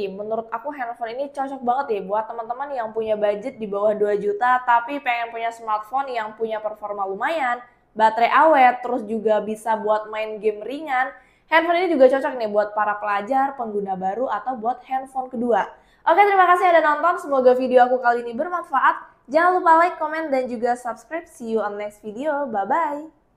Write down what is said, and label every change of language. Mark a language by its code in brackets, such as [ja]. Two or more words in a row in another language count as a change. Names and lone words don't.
[id] Menurut aku handphone ini cocok banget ya buat teman-teman yang punya budget di bawah 2 juta tapi pengen punya smartphone yang punya performa lumayan, baterai awet, terus juga bisa buat main game ringan. Handphone ini juga cocok nih buat para pelajar, pengguna baru, atau buat handphone kedua. Oke, terima kasih udah nonton. Semoga video aku kali ini bermanfaat. Jangan lupa [en] like, comment, [id] dan juga subscribe. [en] See you on next video. Bye-bye.